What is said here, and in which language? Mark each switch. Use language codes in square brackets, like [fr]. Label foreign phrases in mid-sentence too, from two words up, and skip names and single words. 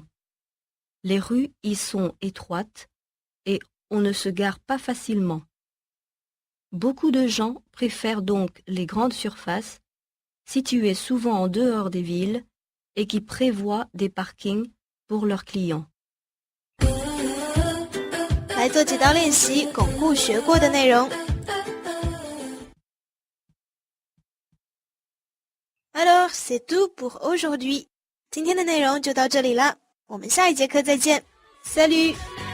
[fr] Les rues y sont étroites et on ne se gare pas facilement. Beaucoup de gens préfèrent donc les grandes surfaces situées souvent en dehors des villes et qui prévoient des parkings pour leurs clients. [zh] 来做几道练习，巩固学过的内容。 [fr] Alors, c'est tout pour aujourd'hui. [zh] 今天的内容就到这里了，我们下一节课再见。Salut!